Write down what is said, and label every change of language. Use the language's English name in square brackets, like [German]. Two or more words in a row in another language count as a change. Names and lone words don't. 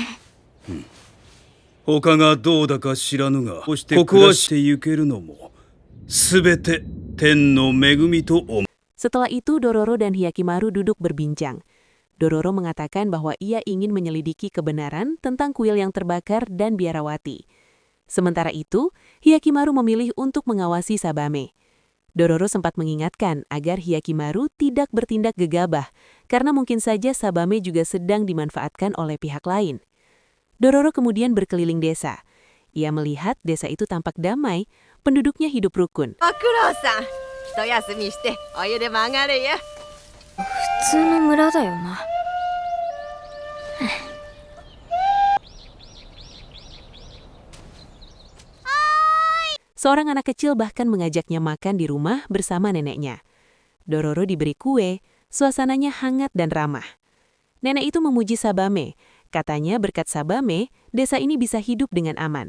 [Japanese] 他がどうだか知らぬが、ここはして行けるのも、すべて天の恵みと思う。 [Indonesian] Setelah itu Dororo dan Hyakimaru duduk berbincang. Dororo mengatakan bahwa ia ingin menyelidiki kebenaran tentang kuil yang terbakar dan biarawati. Sementara itu, Hyakimaru memilih untuk mengawasi Sabame. Dororo sempat mengingatkan agar Hyakimaru tidak bertindak gegabah, karena mungkin saja Sabame juga sedang dimanfaatkan oleh pihak lain. Dororo kemudian berkeliling desa. Ia melihat desa itu tampak damai, penduduknya hidup rukun. [Japanese] ご苦労さん。一休みしてお湯でも上がれや。普通の村だよな。 [Indonesian] Seorang anak kecil bahkan mengajaknya makan di rumah bersama neneknya. Dororo diberi kue, suasananya hangat dan ramah. Nenek itu memuji Sabame. Katanya berkat Sabame, desa ini bisa hidup dengan aman.